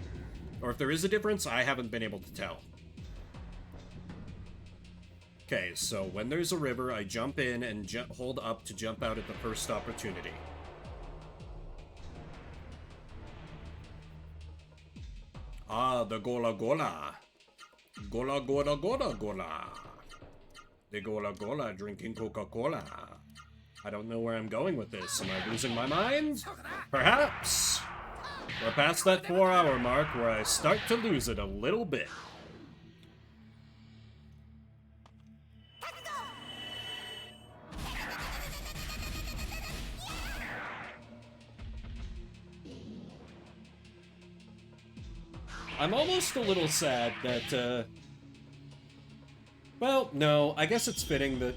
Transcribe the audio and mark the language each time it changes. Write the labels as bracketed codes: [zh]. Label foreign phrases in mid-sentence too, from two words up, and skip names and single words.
[en] Or if there is a difference, I haven't been able to tell. Okay, so when there's a river, I jump in and hold up to jump out at the first opportunity. Ah, the Gola Gola. Gola Gola Gola Gola. The Gola Gola drinking Coca-Cola. I don't know where I'm going with this. Am I losing my mind? Perhaps. We're past that 4-hour mark where I start to lose it a little bit. I'm almost a little sad that, well, no, I guess it's fitting that...